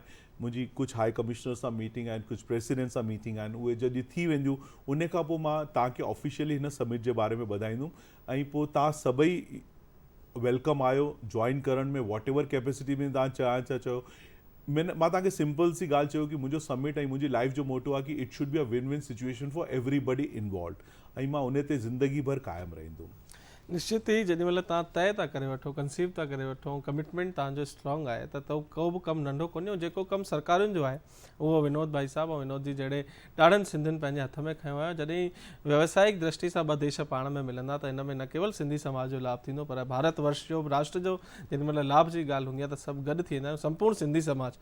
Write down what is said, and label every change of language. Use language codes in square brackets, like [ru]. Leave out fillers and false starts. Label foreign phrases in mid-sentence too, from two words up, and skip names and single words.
[sd] मुंहिंजी कुझु [en] high commissioner [sd] सां मीटिंग आहिनि, कुझु प्रेसिडेंट सां मीटिंग आहिनि, उहे जॾहिं थी वेंदियूं उन खां पोइ मां तव्हांखे ऑफिशियली हिन समिट जे बारे में ॿुधाईंदुमि, ऐं पोइ तव्हां सभई वेलकम आहियो जॉइन करण में, [en] whatever capacity [sd] में तव्हां चाहियो चयो। मां तव्हांखे सिंपल सी ॻाल्हि चयो कि मुंहिंजो समिट ऐं मुंहिंजी लाइफ जो मोटो आहे कि [en] it should be a win win situation for everybody involve, [sd] ऐं मां उन ते ज़िंदगी भर क़ाइमु रहंदुमि। निश्चित ही जेॾी महिल तव्हां तय था करे वठो, कंसीव था करे वठो, कमिटमेंट तव्हांजो स्ट्रॉन्ग आहे, त को बि कमु नंढो कोन्हे। जेको कमु सरकारुनि जो आहे उहो विनोद भाई साहब ऐं विनोद जी जहिड़े ॾाढनि सिंधियुनि पंहिंजे हथ में खयो आहे। जॾहिं व्यवसायिक दृष्टि सां ॿ देश पाण में मिलंदा त इन में न केवल सिंधी समाज जो लाभ थींदो, पर भारत वर्ष जो राष्ट्र जो जेॾी महिल लाभ जी ॻाल्हि हूंदी आहे त सभु गॾु थी वेंदा आहियूं, संपूर्ण सिंधी समाज।